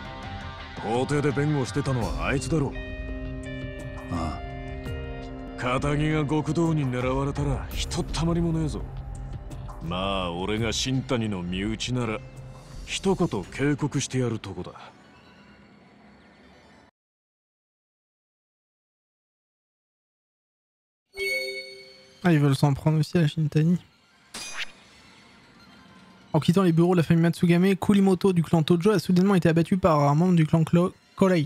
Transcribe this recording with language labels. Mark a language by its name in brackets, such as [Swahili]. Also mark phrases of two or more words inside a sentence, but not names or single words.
[Japanese] 法廷で弁護してたのはあいつだろ。ああ。片木が極道に狙われたらひとったまりもねえぞ。まあ俺が新谷の身内なら一言警告してやるとこだ。 [French] Ah, ils veulent s'en prendre aussi à la Shintani. En quittant les bureaux de la famille Matsugame, Kurimoto du clan Tojo a soudainement été abattu par un membre du clan Korei.